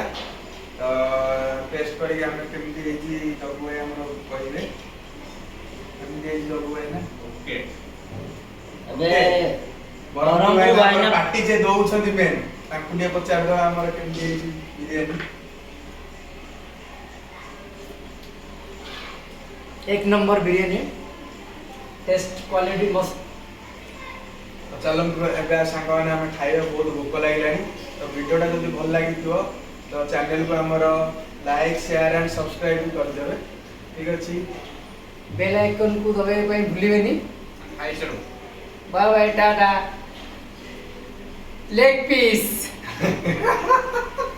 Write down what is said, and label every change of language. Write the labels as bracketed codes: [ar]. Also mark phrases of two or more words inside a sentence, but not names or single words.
[or] ତ ଟେଷ୍ଟ କରିକି ଆମେ କେମିତି ହେଇଛି ଜଗୁ ଭାଇ ଆମର କହିବେ। କେମିତି ହେଇଛି ଜଗୁ ଭାଇ ନା? ଓକେ। ଏବେ ବ୍ରହ୍ମପୁର ଭାଇନା ପାର୍ଟି ଯେ ଦଉଛନ୍ତି ମେନ୍ ତାଙ୍କୁ ଟିକେ ପଚାରିଦେବା ଆମର କେମିତି ହେଇଛି ବିରିୟାନୀ। [hi] एक नंबर बिरयानी टेस्ट क्वालिटी मस्त। [or] ଚାଲନ୍ତୁ ଏବେ ସାଙ୍ଗମାନେ ଆମେ ଖାଇବା। ବହୁତ ଭୋକ ଲାଗିଲାଣି। ତ ଭିଡ଼ିଓଟା ଯଦି ଭଲ ଲାଗିଥିବ ତ ଚ୍ୟାନେଲକୁ ଆମର [en] like share and subscribe [or] ବି କରିଦେବେ। ଠିକ୍ ଅଛି। [hi] बेल आइकन को [or] दबाଇବା ପାଇଁ ଭୁଲିବେନି। ଖାଇସାରୁ। [en] bye bye tata leg piece.